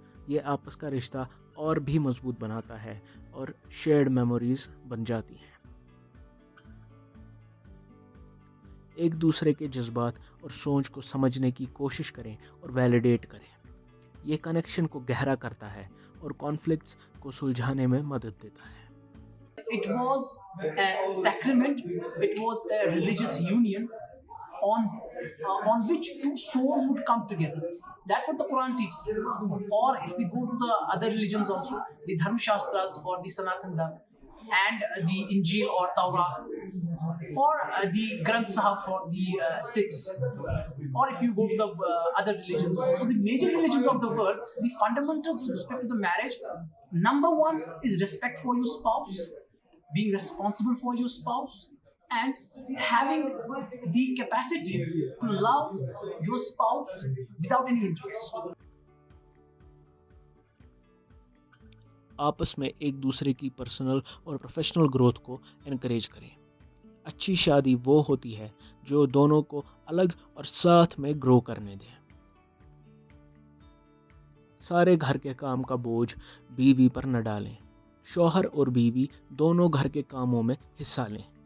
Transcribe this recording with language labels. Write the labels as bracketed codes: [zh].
[ur] یہ آپس کا رشتہ اور بھی مضبوط بناتا ہے اور شیئرڈ میموریز بن جاتی ہیں. ایک دوسرے کے جذبات اور سوچ کو سمجھنے کی کوشش کریں اور ویلیڈیٹ کریں. یہ کنیکشن کو گہرا کرتا ہے اور کانفلکٹس کو سلجھانے میں مدد دیتا ہے. [en] It was a sacrament, it was a religious union on which two souls would come together. That's what the Quran teaches. Or if we go to the other religions also, the Dharma Shastras for the Sanatan Dharma and the Injil or Torah, or the Granth Sahib for the Sikhs, or if you go to the other religions, so the major religions of the world, the fundamentals with respect to the marriage, number one is respect for your spouse, being responsible for your spouse, and having the capacity to love your spouse without any interest. [ur] آپس میں ایک دوسرے کی personal اور professional growth کو encourage کریں. اچھی شادی وہ ہوتی ہے جو دونوں کو الگ اور ساتھ میں گرو کرنے دے. سارے گھر کے کام کا بوجھ بیوی پر نہ ڈالیں. شوہر اور بیوی دونوں گھر کے کاموں میں حصہ لیں.